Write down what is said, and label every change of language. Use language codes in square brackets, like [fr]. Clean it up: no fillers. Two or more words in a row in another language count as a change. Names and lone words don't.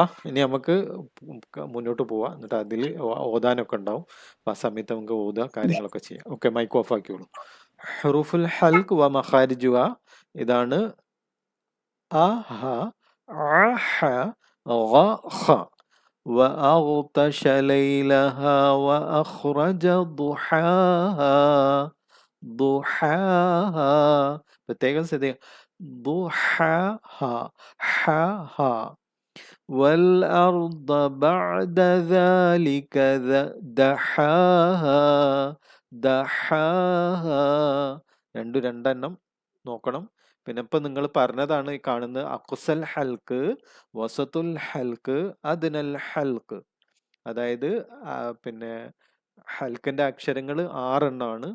[ml] ഇനി നമുക്ക് മുന്നോട്ട് പോവാം. എന്നിട്ട് അതിൽ ഓതാനൊക്കെ ഉണ്ടാവും. അപ്പൊ ആ സമയത്ത് നമുക്ക് ഓതുക, കാര്യങ്ങളൊക്കെ ചെയ്യാം. ഓക്കെ, മൈക്ക് ഓഫ് ആക്കിയോളൂ. [ar] حروف الحلق ومخارجها. [ml] ഇതാണ് അ ഹ, അ ഹ, ഗ ഖ. [ar] وأغطش ليلها وأخرج ضحاها. [ml] പ്രത്യേകം ശ്രദ്ധിക്കുക. [ar] ضحاها, ഹാ. والأرض بعد ذلك دحاها. [ml] രണ്ടെണ്ണം നോക്കണം. പിന്നെ ഇപ്പൊ നിങ്ങൾ പറഞ്ഞതാണ് ഈ കാണുന്നത്. [ar] أقصى الحلق, وسط الحلق, أدنى الحلق. [ml] അതായത് പിന്നെ ഹൽക്കിന്റെ അക്ഷരങ്ങൾ 6 എണ്ണമാണ്.